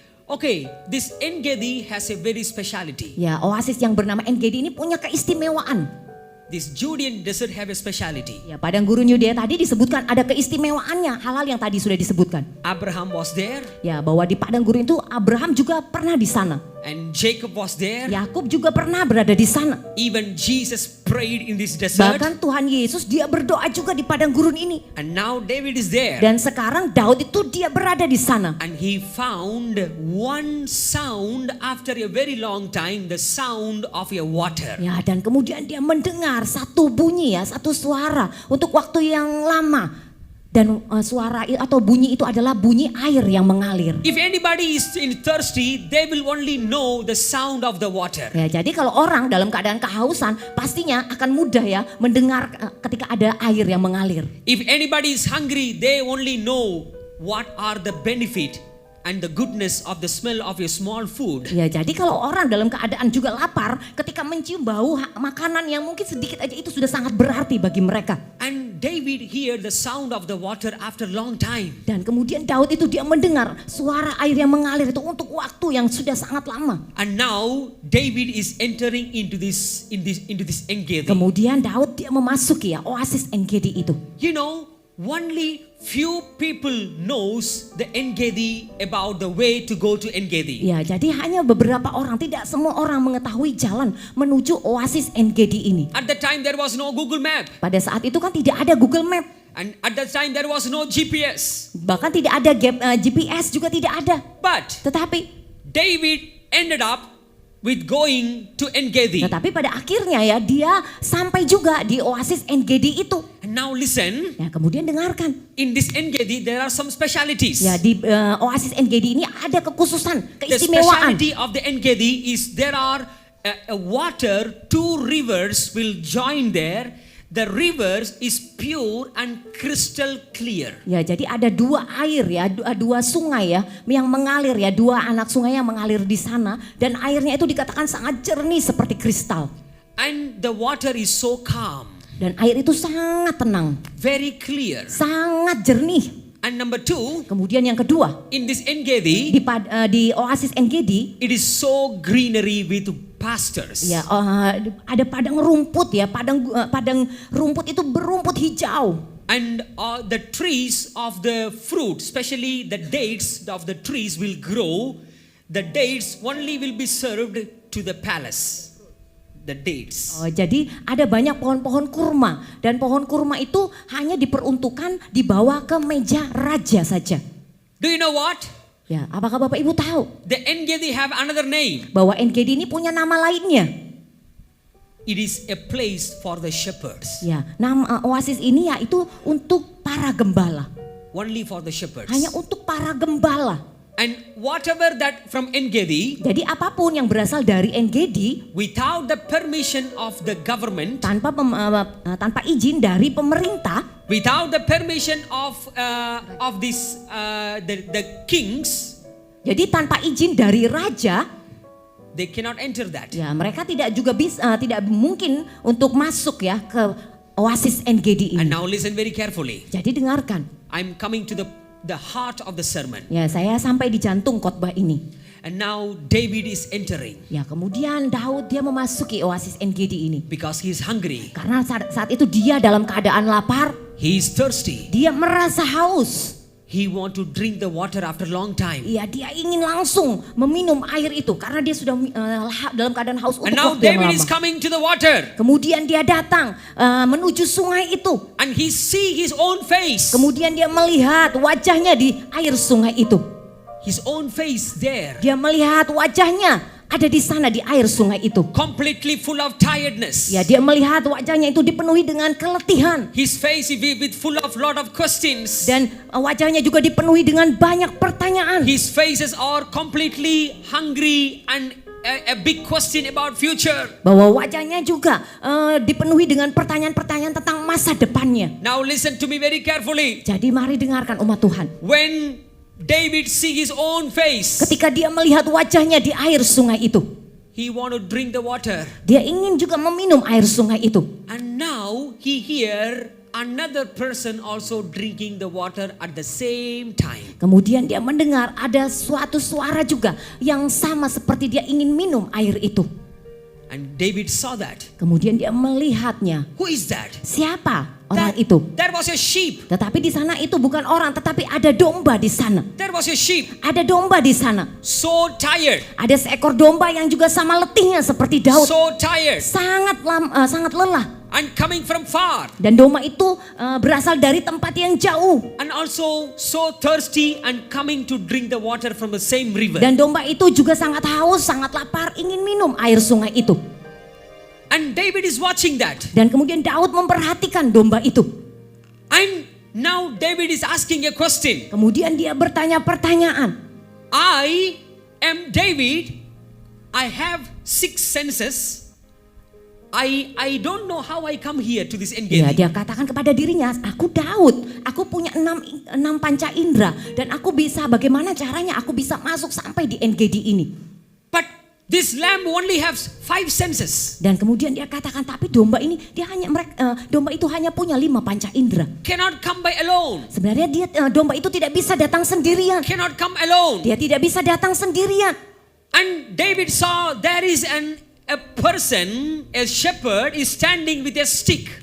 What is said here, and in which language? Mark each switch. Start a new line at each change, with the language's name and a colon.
English: Okay, this En-Gedi has a very speciality.
Indonesian: Ya, oasis yang bernama En-Gedi ini punya keistimewaan.
English: This Judean desert have a speciality.
Indonesian: Ya, padang gurun Yudea tadi disebutkan ada keistimewaannya, hal-hal yang tadi sudah disebutkan.
English: Abraham was there
Indonesian: Ya, bahwa di padang gurun itu Abraham juga pernah di sana.
English: and Jacob was there.
Indonesian: Yakub juga pernah berada di sana.
English: Even Jesus prayed in this desert.
Indonesian: Bahkan Tuhan Yesus dia berdoa juga di padang gurun ini.
English: And now David is there.
Indonesian: Dan sekarang Daud itu dia berada di sana.
English: And he found one sound after a very long time, the sound of a water.
Indonesian: Ya, dan kemudian dia mendengar satu bunyi ya, satu suara untuk waktu yang lama. Dan suara atau bunyi itu adalah bunyi air yang mengalir.
English: If anybody is thirsty, they will only know the sound of the water.
Indonesian: Ya, jadi kalau orang dalam keadaan kehausan pastinya akan mudah ya mendengar ketika ada air yang mengalir.
English: If anybody is hungry, they only know what are the benefit and the goodness of the smell of a small food.
Indonesian: Ya, jadi kalau orang dalam keadaan juga lapar, ketika mencium bau makanan yang mungkin sedikit aja itu sudah sangat berarti bagi mereka.
English: And David hear the sound of the water after long time.
Indonesian: Dan kemudian Daud itu dia mendengar suara air yang mengalir itu untuk waktu yang sudah sangat lama.
English: And now David is entering into this En-Gedi.
Indonesian: Kemudian Daud dia memasuki ya oasis En-Gedi itu.
English: You know, only few people knows the En-Gedi about the way to go to En-Gedi.
Indonesian: Ya, jadi hanya beberapa orang, tidak semua orang mengetahui jalan menuju oasis En-Gedi ini.
English: At that time there was no Google Map,
Indonesian: Pada saat itu kan tidak ada Google Map,
English: and at that time there was no GPS.
Indonesian: bahkan tidak ada GPS juga tidak ada.
English: But
Indonesian: Tetapi
English: David ended up with going to En-Gedi.
Indonesian: pada akhirnya ya dia sampai juga di oasis En-Gedi itu.
English: And now listen,
Indonesian: Ya, kemudian dengarkan.
English: in this En-Gedi there are some specialities.
Indonesian: Ya, di oasis En-Gedi ini ada kekhususan,
English: The
Indonesian: keistimewaan.
English: speciality of the En-Gedi is there are a water, two rivers will join there. The rivers is pure and crystal clear.
Indonesian: Ya, jadi ada dua air ya, dua sungai ya yang mengalir ya, dua anak sungai yang mengalir di sana dan airnya itu dikatakan sangat jernih seperti kristal.
English: And the water is so calm,
Indonesian: Dan air itu sangat tenang,
English: very clear.
Indonesian: sangat jernih.
English: And number two,
Indonesian: Kemudian yang kedua,
English: in this En-Gedi,
Indonesian: di oasis En-Gedi
English: it is so greenery with pastures.
Indonesian: ya ada padang rumput ya, padang rumput itu berumput hijau.
English: And the trees of the fruit, especially the dates of the trees will grow. The dates only will be served to the palace. The dates.
Indonesian: Jadi ada banyak pohon-pohon kurma dan pohon kurma itu hanya diperuntukkan dibawa ke meja raja saja.
English: Do you know what?
Indonesian: Ya, apakah Bapak Ibu tahu
English: The En-Gedi have another name.
Indonesian: bahwa En-Gedi ini punya nama lainnya?
English: it is a place for the shepherds.
Indonesian: Ya, nama oasis ini yaitu untuk para gembala.
English: Only for the shepherds.
Indonesian: Hanya untuk para gembala.
English: And whatever that from Engedi,
Indonesian: Jadi apapun yang berasal dari Engedi
English: without the permission of the government,
Indonesian: tanpa izin dari pemerintah,
English: without the permission of this the kings,
Indonesian: jadi tanpa izin dari raja,
English: they cannot enter that.
Indonesian: ya mereka tidak juga bisa, tidak mungkin untuk masuk ya ke oasis Engedi
English: And
Indonesian: ini.
English: now listen very carefully.
Indonesian: Jadi dengarkan.
English: I'm coming to the heart of the sermon.
Indonesian: Ya, saya sampai di jantung khotbah ini.
English: And now David is entering
Indonesian: Ya, kemudian Daud dia memasuki oasis Engedi ini.
English: because he is hungry.
Indonesian: Karena saat itu dia dalam keadaan lapar,
English: He is thirsty.
Indonesian: dia merasa haus.
English: He want to drink the water after long time.
Indonesian: Ya, dia ingin langsung meminum air itu karena dia sudah dalam keadaan haus untuk
English: And now
Indonesian: waktu yang
English: David is
Indonesian: lama.
English: coming to the water.
Indonesian: Kemudian dia datang menuju sungai itu.
English: And he see his own face.
Indonesian: Kemudian dia melihat wajahnya di air sungai itu.
English: His own face there.
Indonesian: Dia melihat wajahnya ada di sana di air sungai itu.
English: Completely full of tiredness.
Indonesian: Ya, dia melihat wajahnya itu dipenuhi dengan keletihan.
English: His face with full of lot of questions.
Indonesian: Dan wajahnya juga dipenuhi dengan banyak pertanyaan.
English: His faces are completely hungry and a big question about future.
Indonesian: Bahwa wajahnya juga dipenuhi dengan pertanyaan-pertanyaan tentang masa depannya.
English: Now listen to me very carefully.
Indonesian: Jadi mari dengarkan umat Tuhan.
English: When David see his own face,
Indonesian: Ketika dia melihat wajahnya di air sungai itu,
English: he want to drink the water.
Indonesian: dia ingin juga meminum air sungai itu.
English: And now he hear another person also drinking the water at the same time.
Indonesian: Kemudian dia mendengar ada suatu suara juga yang sama seperti dia ingin minum air itu.
English: And David saw that.
Indonesian: Kemudian dia melihatnya.
English: Who is that?
Indonesian: Siapa orang itu?
English: That was a sheep.
Indonesian: Tetapi di sana itu bukan orang, tetapi ada domba di sana.
English: That was a sheep.
Indonesian: Ada domba di sana.
English: So tired.
Indonesian: Ada seekor domba yang juga sama letihnya seperti Daud.
English: So tired.
Indonesian: Sangat lelah.
English: And coming from far.
Indonesian: Dan domba itu berasal dari tempat yang jauh.
English: And also so thirsty and coming to drink the water from the same river.
Indonesian: Dan domba itu juga sangat haus, sangat lapar, ingin minum air sungai itu.
English: And David is watching that.
Indonesian: Dan kemudian Daud memperhatikan domba itu.
English: And now David is asking a question.
Indonesian: Kemudian dia bertanya pertanyaan.
English: I am David. I have 6 senses. I don't know how I come here to this
Indonesian: Ya,
English: Engedi.
Indonesian: dia katakan kepada dirinya, aku Daud, aku punya 6 panca indera dan aku bisa, bagaimana caranya aku bisa masuk sampai di Engedi ini.
English: But this lamb only has 5 senses.
Indonesian: Dan kemudian dia katakan, tapi domba ini domba itu hanya punya 5 panca indera.
English: Cannot come by alone.
Indonesian: Sebenarnya domba itu tidak bisa datang sendirian.
English: Cannot come alone.
Indonesian: Dia tidak bisa datang sendirian.
English: And David saw there is a person, a shepherd is standing with a stick.